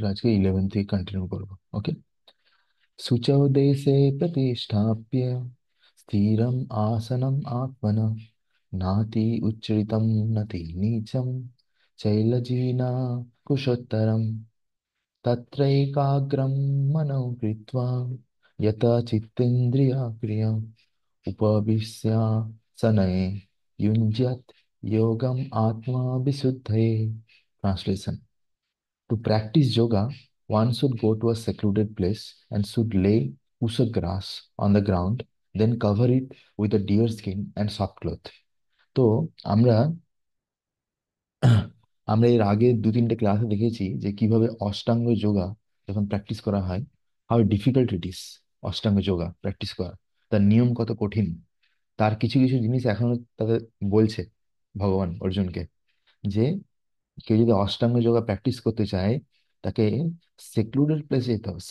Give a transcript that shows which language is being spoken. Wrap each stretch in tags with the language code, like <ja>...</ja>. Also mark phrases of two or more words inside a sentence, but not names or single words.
<bn>আজকে 11 থেকে কন্টিনিউ করবো।</bn> <sa>ওকে। শুচৌ দেশে প্রতিষ্ঠাপ্য স্থিরম আসনম আত্মনা নাতি উচ্চরিতম নতি নীচম চৈলজিনা কুশোত্তরম তত্রৈকাগ্রম মনঃ কৃত্বা यत चित्तेन्द्रियक्रियम् उपविश्यासने युञ्ज्यत् योगम आत्मा विशुद्धये।</sa> <en>Translation: To practice yoga, one should go to a secluded place and should lay pusa grass on the ground, then cover it with a deer skin and soft cloth.</en> <bn>তো আমরা আমরা এর আগে 2-3টে ক্লাসে দেখেছি যে কিভাবে অষ্টাঙ্গ যোগা যখন প্র্যাকটিস করা হয়,</bn> <en>how difficult it is</en> <bn>অষ্টাঙ্গ যোগা প্র্যাকটিস করা, তার নিয়ম কত কঠিন। তার কিছু কিছু জিনিস এখনো তাদের বলছে ভগবান অর্জুনকে, যে কেউ যদি অষ্টাঙ্গ যোগা প্র্যাকটিস করতে চায় তাকে</bn> <en>secluded place</en> <bn>যেতে হবে।</bn>